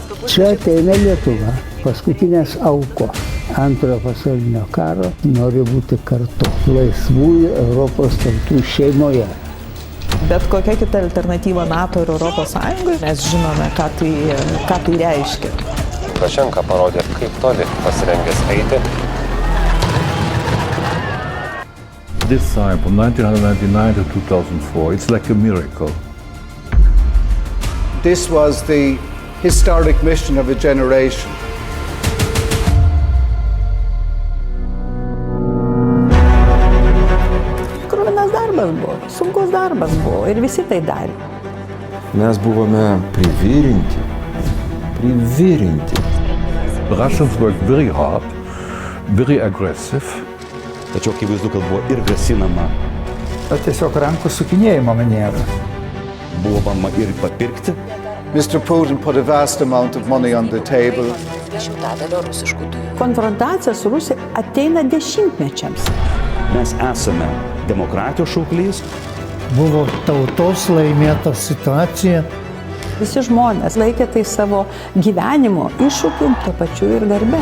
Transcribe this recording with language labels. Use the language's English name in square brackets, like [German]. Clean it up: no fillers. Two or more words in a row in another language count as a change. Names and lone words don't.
[Lithuanian] Čia ateina Lietuva, paskutinės aukos antrojo pasaulinio karo, nori būti kartu laisvųjų Europos tautų šeimoje. Bet kokia kita alternatyva NATO ir ES, mes žinome, ką tai reiškia. Lukašenka parodė, kaip toli pasirengęs eiti. [English] This time, from 1999 to 2004, it's like a miracle. This was the historic mission of a generation. [Lithuanian] Kruvinas darbas buvo, sunkus darbas buvo ir visi tai darė. Mes buvome privirinti. [English] The Russians worked very hard, very aggressive. [Lithuanian] Tačiau akivaizdu, kad buvo ir grasinama. Tiesiog rankų sukinėjimo maniera. Buvo bandoma ir papirkti. [English] Mr. Putin put a vast amount of money on the table. [Lithuanian] Konfrontacija su Rusija ateina dešimtmečiams. Mes esame demokratijos šauklys. Buvo tautos laimėta situacija. Visi žmonės laikė tai savo gyvenimo iššūkiu, tuo pačiu ir darbe.